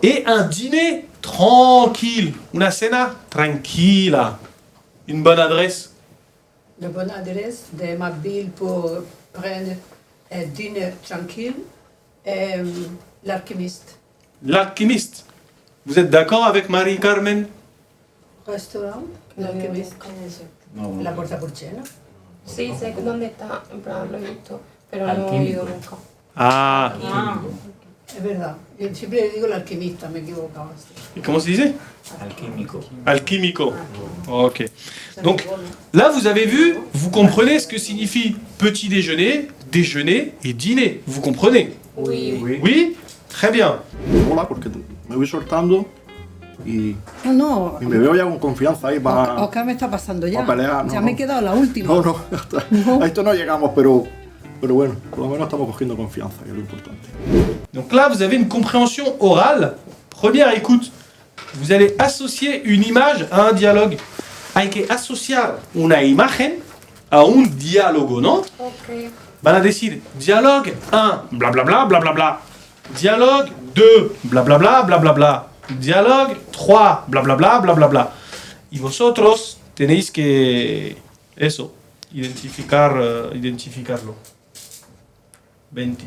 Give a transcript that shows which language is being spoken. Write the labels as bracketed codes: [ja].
[fr] Et un dîner tranquille. [es] Una cena tranquila. [fr] Une bonne adresse. La bonne adresse de ma ville pour prendre un dîner tranquille est l'Alchimiste. L'alchimiste. Vous êtes d'accord avec Marie-Carmen? Restaurant, l'Alchimiste. [es] No, La Puerta Porcena. Sí, sé dónde está, en plan lo he visto, pero no he Alquímico. ido nunca. Ah. Es verdad. Yo siempre le digo el alquimista, me he equivocado. [fr] Et comment se disait? [es] Alquímico. Alchimico. Ok. [fr] Donc là, vous avez vu, vous comprenez ce que signifie petit déjeuner, déjeuner et dîner. Vous comprenez? Oui. Oui. Oui? Très bien. [es] Hola, porque me voy soltando y No, me veo ya con confianza ahí para. Oscar me está pasando ya. para pelear, no, Ya me he no. quedado la última. No, no, hasta- a esto no llegamos, pero bueno, por lo menos estamos cogiendo confianza, que es lo importante. [fr] Donc là, vous avez une compréhension orale. Première écoute. Vous allez associer une image à un dialogue. [es] Hay que asociar una imagen a un diálogo, ¿no? Ok. Van a decir dialogue 1, blablabla, blablabla. [fr] Dialogue 2, blablabla, blablabla. Dialogue 3, blablabla, blablabla. [es] Y vosotros tenéis que eso, identificarlo. 20.